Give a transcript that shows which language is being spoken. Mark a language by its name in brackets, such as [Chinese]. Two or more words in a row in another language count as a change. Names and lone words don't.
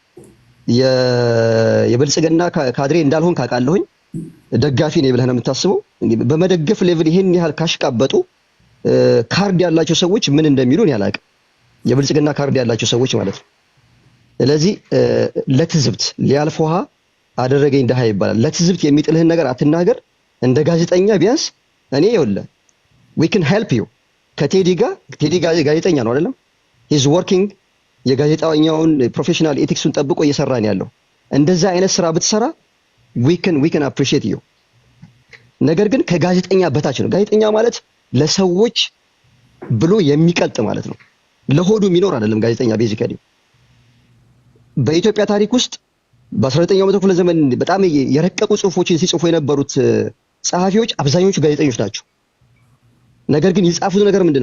[Amharic] የብልጽግና ካድሬ እንዳልሆን ካቃለሁኝ ደጋፊ ነኝ ብለህ ነው የምታስበው። በመደገፍ ሌቭል ይሄን ያህል ካሽቃበጡ ካርድ ያላቸው ሰዎች ምን እንደሚሉን ያላቅም፣ የብልጽግና ካርድ ያላቸው ሰዎች ማለት ነው። ስለዚህ ለትዝብት ሊያልፍ ውሃ አደረገኝ ደሃ ይባላል። ለትዝብት የሚጥልህን ነገር አትናገር። እንደ ጋዜጠኛ ቢያንስ እኔ ይኸውልህ [English] we can help you [Amharic] ከቴዲ ጋዜጠኛ ነው አይደለም? [English] he's working [Amharic] የጋዜጠኛውን [English] professional ethics [Amharic] ጠብቆ እየሰራ ነው ያለው። እንደዛ አይነት ስራ ብትሰራ [English] we can appreciate you። [Amharic] ነገር ግን ከጋዜጠኛ በታች ነው። ጋዜጠኛ ማለት ለሰዎች ብሎ የሚቀልጥ ማለት ነው። ለሆዱ የሚኖር አይደለም ጋዜጠኛ። ቤዚካሊ በኢትዮጵያ ታሪክ ውስጥ በ19ኛው መቶ ክፍለ ዘመን በጣም የረቀቁ ጽሁፎችን ሲጽፉ የነበሩት ጸሐፊዎች አብዛኞቹ ጋዜጠኞች ናቸው። ነገር ግን የጻፉት ነገር ምንድነው?